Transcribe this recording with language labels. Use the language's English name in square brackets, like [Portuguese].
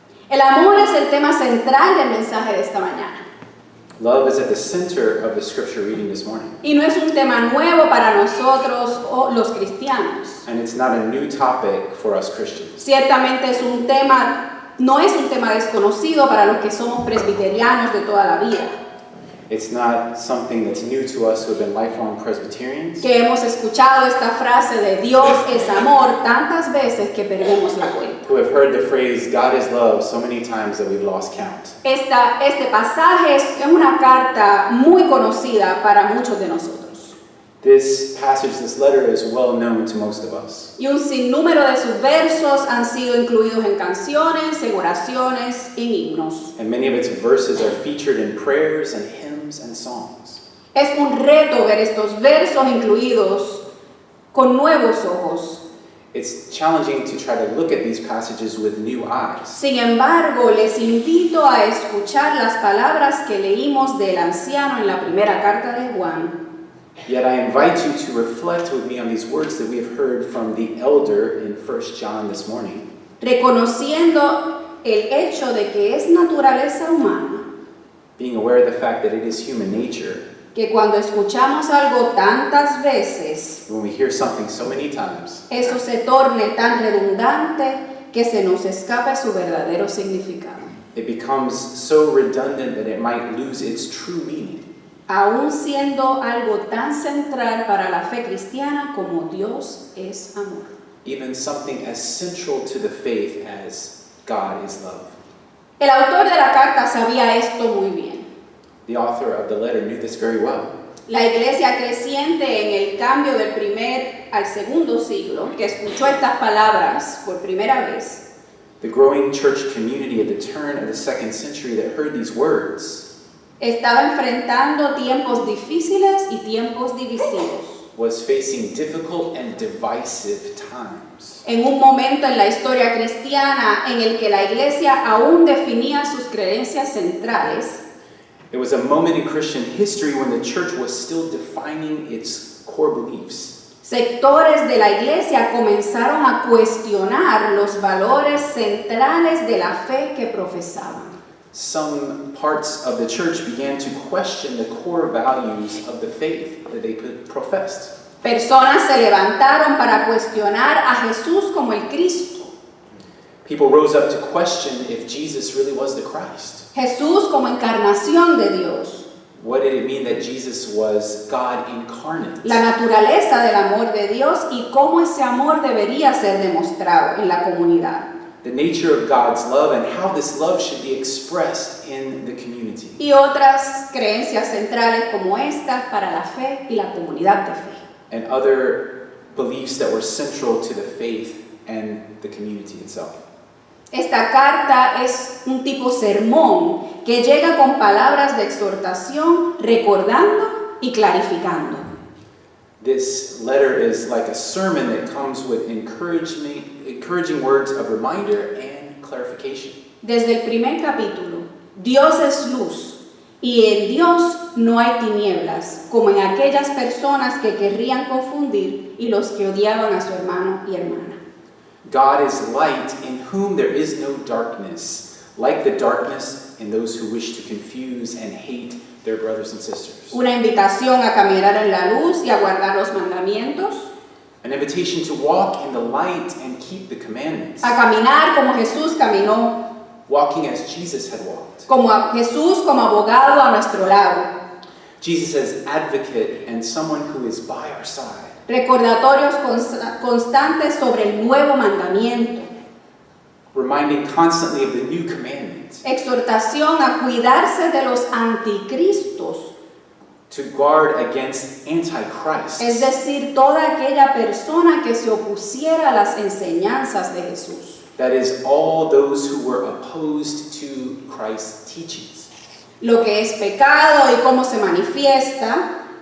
[Spanish] El amor es el tema central del mensaje de esta mañana. [English] Love is at the center of the scripture reading this morning. [Spanish] Y no es un tema nuevo para nosotros los cristianos. [English] And it's not a new topic for us Christians. [Spanish] Ciertamente no es un tema desconocido para los que somos presbiterianos de toda la vida. [English] It's not something that's new to us who have been lifelong Presbyterians. [Spanish] Que hemos escuchado esta frase de Dios es amor tantas veces que perdemos la cuenta. [English] Who have heard the phrase God is love so many times that we've lost count. [Spanish] Este pasaje es una carta muy conocida para muchos de nosotros. [English] This passage, this letter is well known to most of us. [Spanish] Y un sinnúmero de sus versos han sido incluidos en canciones, en oraciones, en himnos. [English] And many of its verses are featured in prayers and hymns and songs. [Spanish] Es un reto ver estos versos incluidos con nuevos ojos. [English] It's challenging to try to look at these passages with new eyes. [Spanish] Sin embargo, les invito a escuchar las palabras que leímos del anciano en la primera carta de Juan. [English] Yet I invite you to reflect with me on these words that we have heard from the elder in 1 John this morning. [Spanish] Reconociendo el hecho de que es naturaleza humana, [English] Being aware of the fact that it is human nature, [Spanish] que cuando escuchamos algo tantas veces, [English] when we hear something so many times, [Spanish] eso se torne tan redundante que se nos escapa su verdadero significado. [English] it becomes so redundant that it might lose its true meaning. [Spanish] Aún siendo algo tan central para la fe cristiana como Dios es amor. [English] Even something as central to the faith as God is love. [Spanish] El autor de la carta sabía esto muy bien. [English] The author of the letter knew this very well. [Spanish] La iglesia creciente en el cambio del primer al segundo siglo, que escuchó estas palabras por primera vez, [English] The growing church community at the turn of the 2nd century that heard these words [Spanish] Estaba enfrentando tiempos difíciles y tiempos divisivos. [English] was facing difficult and divisive times. [Spanish] En un momento en la historia cristiana en el que la iglesia aún definía sus creencias centrales, [English] It was a moment in Christian history when the church was still defining its core beliefs. [Spanish] sectores de la iglesia comenzaron a cuestionar los valores centrales de la fe que profesaban. [English] Some parts of the church began to question the core values of the faith that they professed. [Spanish] Personas se levantaron para cuestionar a Jesús como el Cristo, [English] People rose up to question if Jesus really was the Christ. [Spanish] Jesús como encarnación de Dios, [English] What did it mean that Jesus was God incarnate? [Spanish] la naturaleza del amor de Dios y cómo ese amor debería ser demostrado en la comunidad. [English] The nature of God's love and how this love should be expressed in the community. [Spanish] Y otras creencias centrales como esta para la fe y la comunidad de fe. [English] And other beliefs that were central to the faith and the community itself. [Spanish] Esta carta es un tipo sermón que llega con palabras de exhortación, recordando y clarificando. [English] This letter is like a sermon that comes with encouraging words of reminder and clarification. [Spanish] Desde el primer capítulo, Dios es luz y en Dios no hay tinieblas, como en aquellas personas que querrían confundir y los que odiaban a su hermano y hermana. [English] God is light in whom there is no darkness, like the darkness in those who wish to confuse and hate their brothers and sisters. [Spanish] Una invitación a caminar en la luz y a guardar los mandamientos, [English] An invitation to walk in the light and keep the commandments, [Spanish] a caminar como Jesús caminó, [English] walking as Jesus had walked. [Spanish] como a Jesús como abogado a nuestro lado. [English] Jesus as advocate and someone who is by our side. [Spanish] Recordatorios constantes sobre el nuevo mandamiento. [English] Reminding constantly of the new commandment. [Spanish] Exhortación a cuidarse de los anticristos, [English] To guard against Antichrist. [Spanish] es decir, toda aquella persona que se opusiera a las enseñanzas de Jesús. [English] That is, all those who were opposed to Christ's teachings. [Spanish] Lo que es pecado y cómo se manifiesta,